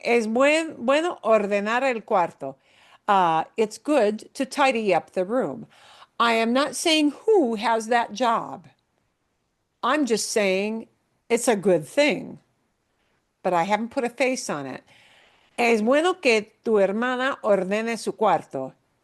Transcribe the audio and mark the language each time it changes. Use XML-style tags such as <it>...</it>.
<es>Es bueno ordenar el cuarto.</es> <en>It's good to tidy up the room. I am not saying who has that job. I'm just saying it's a good thing, but I haven't put a face on it.</en> <es>Es bueno que tu hermana ordene su cuarto.</es>